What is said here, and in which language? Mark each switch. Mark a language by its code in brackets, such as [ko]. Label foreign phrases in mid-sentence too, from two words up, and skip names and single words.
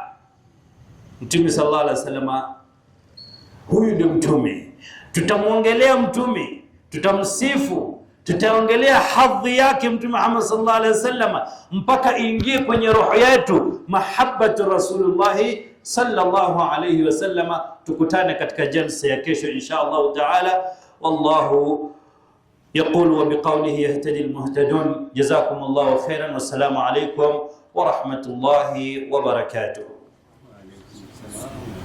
[sw] Mtume [ar] صلى الله عليه وسلم, [sw] huyu ndio mtume, tutamuongelea mtume, tutamsifu, tutaongelea hadhi yake Mtume Muhammad [ar] صلى الله عليه وسلم [sw] mpaka ingie kwenye roho yetu [ar] محبة رسول الله صلى الله عليه وسلم. [sw] Tukutane katika jalsa ya kesho [ar] إن شاء الله تعالى. Wallahu يقول وبقوله يهتدي المهتدون. جزاكم الله خيرا والسلام عليكم ورحمة الله وبركاته.